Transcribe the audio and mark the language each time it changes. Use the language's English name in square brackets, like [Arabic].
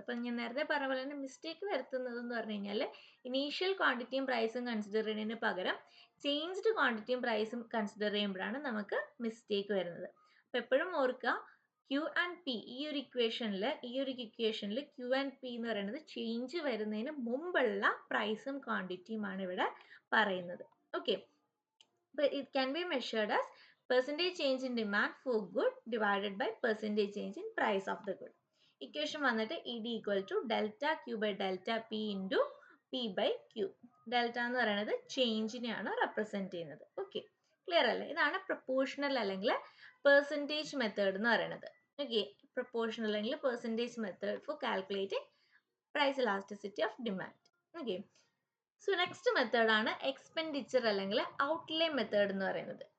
[Malayalam] അപ്പം ഞാൻ നേരത്തെ പറഞ്ഞ പോലെ തന്നെ മിസ്റ്റേക്ക് വരുത്തുന്നത് എന്ന് പറഞ്ഞു കഴിഞ്ഞാൽ ഇനീഷ്യൽ ക്വാണ്ടിറ്റിയും പ്രൈസും കൺസിഡർ ചെയ്യുന്നതിന് പകരം ചേഞ്ച്ഡ് ക്വാണ്ടിറ്റിയും പ്രൈസും കൺസിഡർ ചെയ്യുമ്പോഴാണ് നമുക്ക് മിസ്റ്റേക്ക് വരുന്നത്. അപ്പോൾ എപ്പോഴും ഓർക്കുക, ക്യൂ ആൻഡ് പി ഈ ഒരു ഇക്വേഷനിൽ ക്യൂ ആൻഡ് പി എന്ന് പറയുന്നത് ചേഞ്ച് വരുന്നതിന് മുമ്പുള്ള പ്രൈസും ക്വാണ്ടിറ്റിയുമാണ് ഇവിടെ പറയുന്നത്. Okay, [English] but it can be measured as Percentage change in demand for good divided by percentage change in price of the good. Equation വന്നിട്ട് ED equal to delta Q by delta P into P by Q. [Malayalam] Delta എന്ന് പറയുന്നത് ചേഞ്ചിനെയാണ് represent ചെയ്യുന്നത്. Okay, clear അല്ലേ? ഇതാണ് proportional അല്ലെങ്കിൽ percentage method എന്ന് പറയുന്നത്. [English] Okay, proportional അല്ലെങ്കിൽ percentage method for calculating price elasticity of demand. [Malayalam] Okay, so next method ആണ് എക്സ്പെൻഡിച്ചർ അല്ലെങ്കിൽ ഔട്ട്ലേ മെത്തേഡ് എന്ന് പറയുന്നത്.